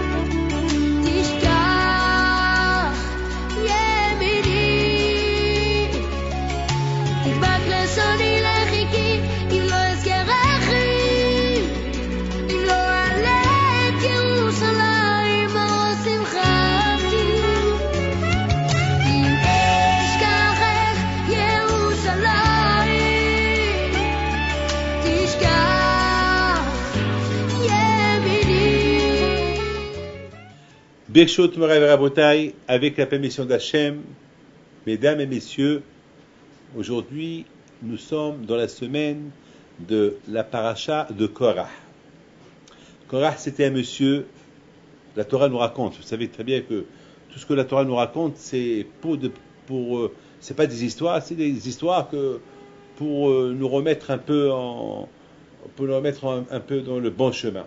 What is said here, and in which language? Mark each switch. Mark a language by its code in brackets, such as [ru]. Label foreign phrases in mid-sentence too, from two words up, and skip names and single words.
[he] תשכח ימיני, תדבק לשוני לחיכי אם לא אזכרכי, אם לא אעלה את ירושלים אור שמחתי, אם אשכחך ירושלים תשכח ימיני. ברשות מורי רבותי, [fr] avec la permission d'Hachem, mesdames et messieurs, aujourd'hui nous sommes dans la semaine de la paracha de Korah. Korah, c'était un monsieur, la Torah nous raconte, vous savez très bien que tout ce que la Torah nous raconte, c'est c'est pas des histoires, c'est des histoires que pour nous remettre un peu un peu dans le bon chemin.